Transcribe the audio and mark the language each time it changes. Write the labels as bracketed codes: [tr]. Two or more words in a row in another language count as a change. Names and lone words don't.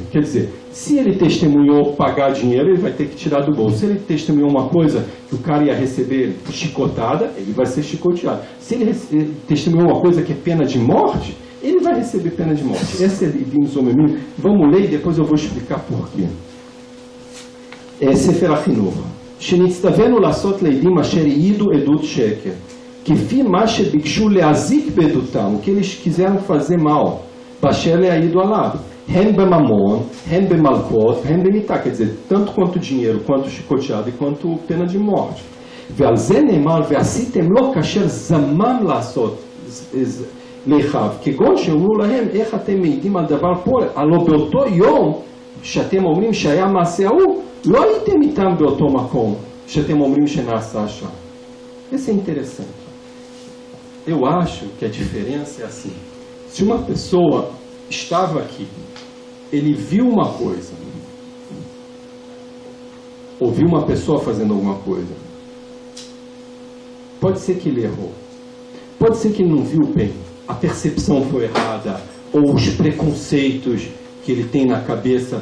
[pt] Quer dizer, se ele testemunhou pagar dinheiro, ele vai ter que tirar do bolso. Se ele testemunhou uma coisa que o cara ia receber chicotada, ele vai ser chicoteado. Se ele testemunhou uma coisa que é pena de morte, ele vai receber pena de morte. Esse é [he] עדים זוממים. [pt] Vamos ler e depois eu vou explicar por quê. [he] ספר החינוך, שנצטווינו לעשות לעדים אשר העידו עדות שקר, כפי מה שביקשו להזיק בעדותם, [pt] o que eles quiseram fazer mal, [he] באשר להעידו עליו, הן בממון, הן במלקות, הן במיתה, [pt] quer dizer, tanto quanto dinheiro, quanto chicoteado e quanto pena de morte. [he] ועל זה נאמר, ועשיתם לו כאשר זמם לעשות לאחיו, כגון שאומרו להם, איך אתם מעידים על דבר פה, הלא באותו יום שאתם אומרים שהיה מעשה ההוא, לא הייתם איתם באותו מקום שאתם אומרים שנעשה שם. [pt] Isso é interessante. Eu acho que a diferença é assim. Se uma pessoa estava aqui, ele viu uma coisa, ouviu uma pessoa fazendo alguma coisa, pode ser que ele errou, pode ser que ele não viu bem, a percepção foi errada, ou os preconceitos que ele tem na cabeça.